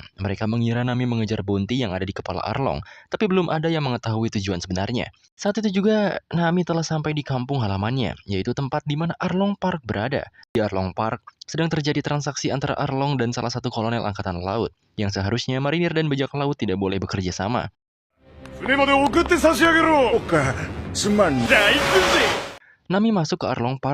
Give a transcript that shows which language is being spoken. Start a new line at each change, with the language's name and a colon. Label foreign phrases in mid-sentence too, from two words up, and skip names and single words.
Indonesian: Mereka mengira Nami mengejar bounty yang ada di kepala Arlong, tapi belum ada yang mengetahui tujuan sebenarnya. Saat itu juga Nami telah sampai di kampung halamannya, yaitu tempat di mana Arlong Park berada. Di Arlong Park sedang terjadi transaksi antara Arlong dan salah satu kolonel angkatan laut, yang seharusnya marinir dan bajak laut tidak boleh bekerja sama.
Japanese: 船まで送って差し上げろ。おっか、すまん。大軍勢。
Indonesian: Nami masuk ke Arlong Park